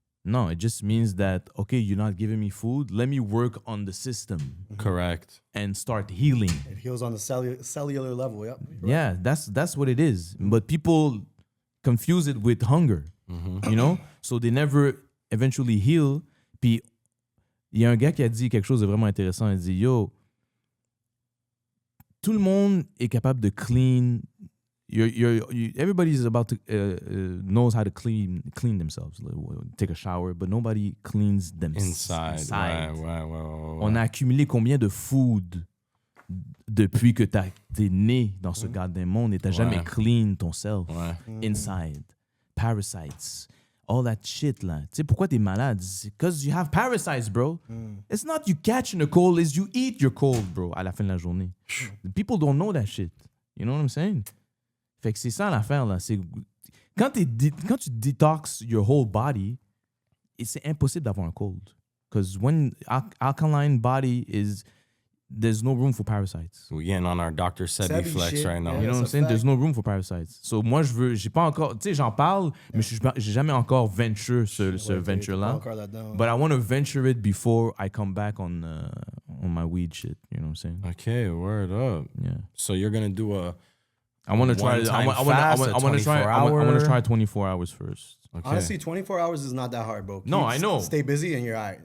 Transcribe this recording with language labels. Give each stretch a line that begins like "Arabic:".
English: No, it just means that, okay, you're not giving me food. Let me work on the system Correct. and start healing. It heals on the cellular level. Yep. Yeah, that's what it is. But people confuse it with hunger, you know? So they never eventually heal. Puis
French: il y a un gars qui a dit quelque chose de vraiment intéressant. Il dit, yo, tout le monde est capable de clean.
English: Everybody's about to knows how to clean themselves, take a shower, but nobody cleans Inside. inside.
French: Ouais. On a accumulé combien de food depuis que t'es né dans ce goddamn monde et t'as jamais clean ton self inside. Parasites.
English: All that shit
French: là. Tu sais pourquoi t'es malade?
English: C'est because you have parasites, bro. It's not you catching a cold, it's you eat your cold, bro,
French: à la fin de la journée.
English: People don't know that shit. You know what I'm saying?
French: Fait que c'est ça l'affaire là. C'est quand tu detox
English: your whole body,
French: c'est impossible d'avoir un cold.
English: Because when alkaline body is, there's no room for parasites. We're getting on our Dr. Sebi flex shit, right now. yeah. You know what I'm saying? There's no room for parasites.
French: So moi, j'ai pas encore, tu sais, j'en parle, mais j'ai jamais encore venture ce venture-là.
English: But I want to venture it before I come back on my weed shit. You know what I'm saying? Okay, word up. Yeah. So you're gonna do a I want to try. I want to try 24 hours first. okay. Honestly, 24 hours is not that hard, bro. No, I know. Stay busy and you're all right.